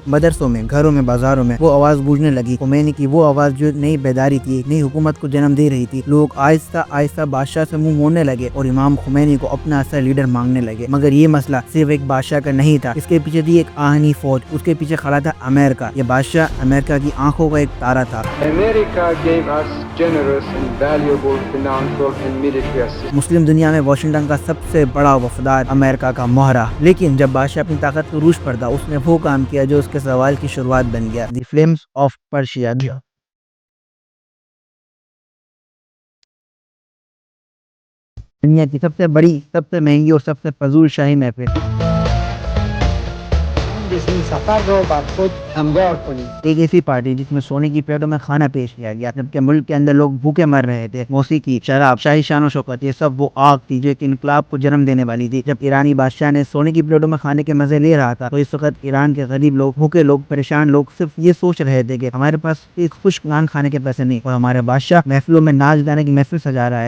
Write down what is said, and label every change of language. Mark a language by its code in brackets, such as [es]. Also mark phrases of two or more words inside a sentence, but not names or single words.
[ur] مدرسوں میں، گھروں میں، بازاروں میں وہ آواز گونجنے لگی، خمینی کی وہ آواز جو نئی بیداری تھی، نئی حکومت کو جنم دے رہی تھی۔ لوگ آہستہ آہستہ بادشاہ سے منہ موڑنے لگے اور امام خمینی کو اپنا اصل لیڈر مانگنے لگے۔ مگر یہ مسئلہ صرف ایک بادشاہ کا نہیں تھا، اس کے پیچھے تھی ایک آہنی فوج، اس کے پیچھے کھڑا تھا امریکہ۔ یہ بادشاہ امریکہ کی آنکھوں کا ایک تارا تھا۔ [en] America gave us generous and valuable financial and military assistance. [ur] مسلم دنیا میں واشنگٹن کا سب سے بڑا وفادار امریکہ کا مہرہ، لیکن جب بادشاہ اپنی طاقت کے عروج پر تھا، اس نے وہ کام کیا جو اس کے سوال کی شروعات بن گیا، دی فلیمز آف پرشیا۔ دنیا کی سب سے بڑی، سب سے مہنگی اور سب سے فضول شاہی محفل، [fa] سفر رو بر خود هموار کنید. [ur] ایک ایسی پارٹی جس میں سونے کی پلیٹوں میں کھانا پیش کیا گیا، جبکہ ملک کے اندر لوگ بھوکے مر رہے تھے۔ موسیقی، شراب، شاہی شان و شوکت، یہ سب وہ آگ تھی جو ایک انقلاب کو جنم دینے والی تھی۔ جب ایرانی بادشاہ نے سونے کی پلیٹوں میں کھانے کے مزے لے رہا تھا تو اس وقت ایران کے غریب لوگ، بھوکے لوگ، پریشان لوگ صرف یہ سوچ رہے تھے کہ ہمارے پاس ایک خشک نان کھانے کے پیسے نہیں، اور ہمارے بادشاہ محفلوں میں ناچ گانے کی محفل سجا رہا ہے۔